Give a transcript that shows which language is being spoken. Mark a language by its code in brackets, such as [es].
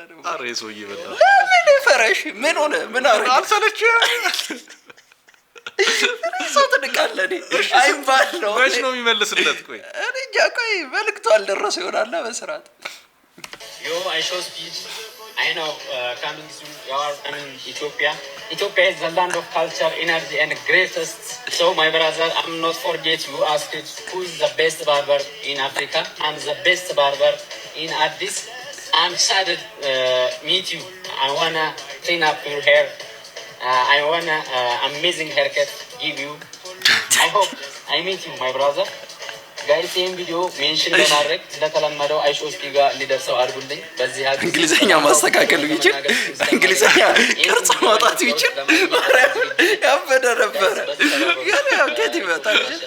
[am] አሬሶ ይበላ ምን ፈረሽ ምን ሆነ? ምን አረግ አልሰለች ሰው ትንቃለህ። አይባል ነው መች ነው የሚመልስለት? ቆይ እኔ እንጃ። ቆይ መልክቱ አልደረሰ ይሆናል በስርዓት [en] I show speed. I know coming soon. You are coming Ethiopia. Ethiopia is the land of culture, energy, and greatest. So my brother, I'm not forget you asked who is the best barber in Africa. I'm the best barber in Addis. I'm excited meet you. I wanna clean up your hair. I wanna amazing haircut give you. I hope I meet you, my brother. [am] ጋይስ ይሄን ቪዲዮ ሜንሽን በማድረግ ለተለመደው አይሾስፒ ጋር እንዲደርሰው አድርጉልኝ። በዚህ ሀገር እንግሊዘኛ ማስተካከል ቢችል እንግሊዘኛ ቅርጽ ማውጣት ቢችል ያበደ ነበር። ግን ያው ከት ይመጣል።